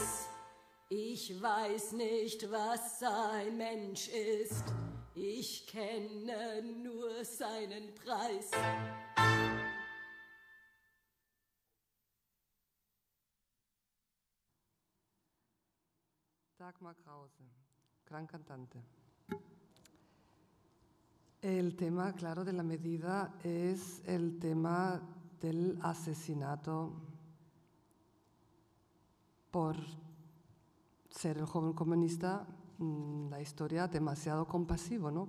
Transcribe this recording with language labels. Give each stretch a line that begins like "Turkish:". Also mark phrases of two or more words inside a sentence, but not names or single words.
German: Ich weiß nicht, was ein Mensch ist. Ich kenne nur seinen Preis. Dagmar Krause,
Spanish: gran cantante. El tema, claro, de la medida es el tema del asesinato por ser el joven comunista, la historia demasiado compasivo, ¿no?